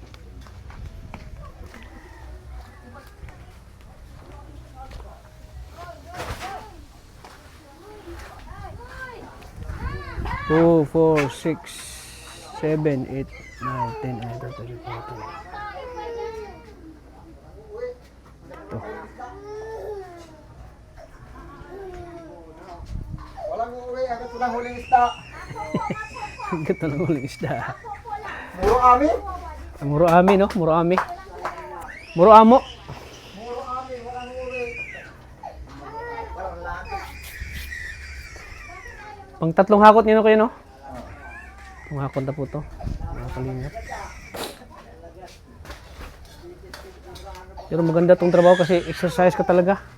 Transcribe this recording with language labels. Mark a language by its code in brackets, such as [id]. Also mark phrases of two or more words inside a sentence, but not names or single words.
[en] Two, 4, 6, 7, 8, 9, 10, 11, 12, 13. [tl] Walang uuwi, agad walang huling isda. Ganda ng huling isda. Muro ami. Muro ami, no? Muro ami. Muro amo. Muro ami, walang uuwi. Walang laki. Pang 3 hakot nyo kayo, no? Pang hakot na po to. Mga kalingap. Pero maganda tong trabaho kasi exercise ka talaga.